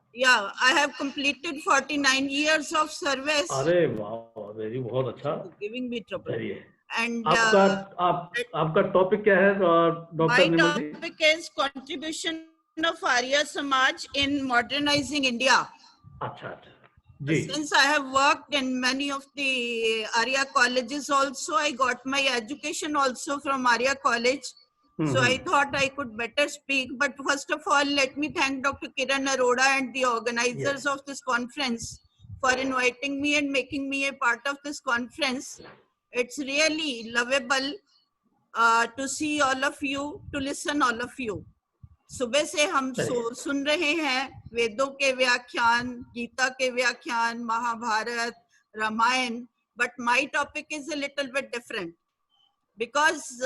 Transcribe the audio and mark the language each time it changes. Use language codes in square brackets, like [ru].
[en] Yeah, I have completed 49 years of service. [hi] अरे वाह, very, बहुत अच्छा। [en] Giving me trouble. And [hi] आपका टॉपिक क्या है doctor Nirmal ji? [en] My topic is contribution of Arya Samaj in modernizing India. [hi] अच्छा जी। [en] Since I have worked in many of the Arya colleges also, I got my education also from Arya College. So I thought I could better speak. But first of all, let me thank Dr. Kiran Arora and the organizers of this conference for inviting me and making me a part of this conference. It's really lovable to see all of you, to listen all of you. [hi] सुबह से हम सुन रहे हैं वेदों के व्याख्यान, गीता के व्याख्यान, Mahabharat, Ramayan, [en] but my topic is a little bit different because